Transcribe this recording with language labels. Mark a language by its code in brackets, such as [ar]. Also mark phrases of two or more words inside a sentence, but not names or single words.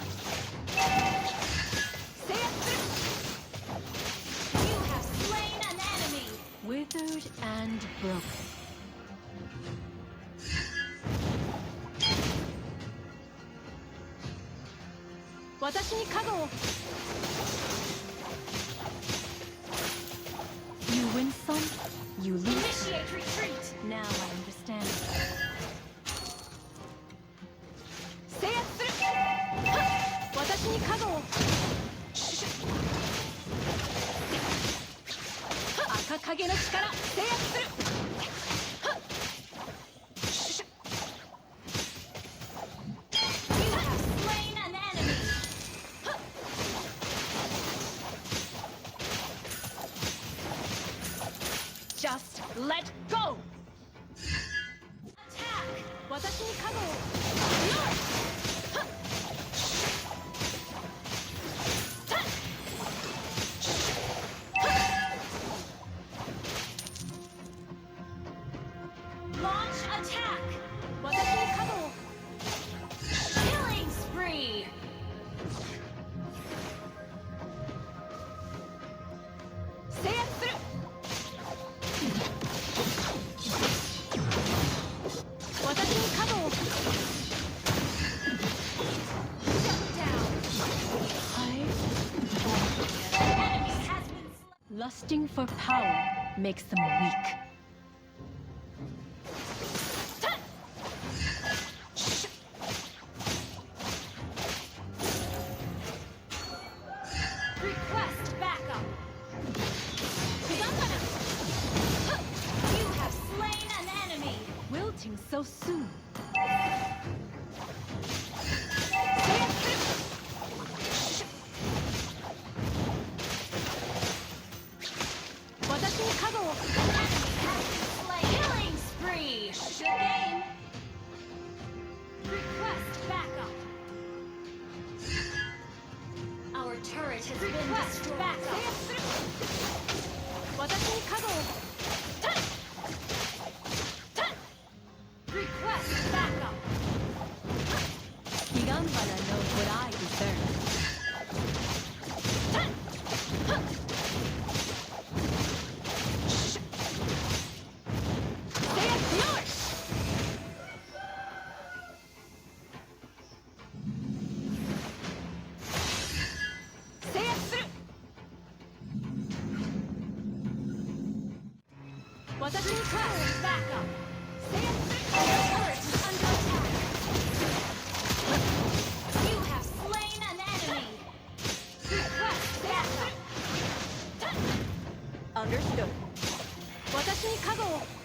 [en] You have slain an enemy! Withered and broken. [ja] 私に加護を. [en] You win some, you lose. Initiate retreat! Now I understand. [ja] 私に加護を. 赤影の力、制圧する. [en] You have slain an enemy! Just let go. Attack! [ja] 私に加護を. [en] Launch attack! [ja] 私に加護を. [en] Killing spree! [ja] 制圧する. 私に加護を. [en] Shut down! Enemy has been slain! Lusting for power makes them weak. Request backup! You have slain an enemy! Wilting so soon. [ja] 私に加護を. [en] Enemy has been slain! Killing spree! Good game! Request backup! Our turret has been destroyed! Backup! [ja] 私に加護を. [en] Request backup! Higanbana knows what I deserve. [ja] 私に加護を. [en] Request backup! Our turret is under attack! You have slain an enemy! Request backup! Understood. [ja] 私に加護を.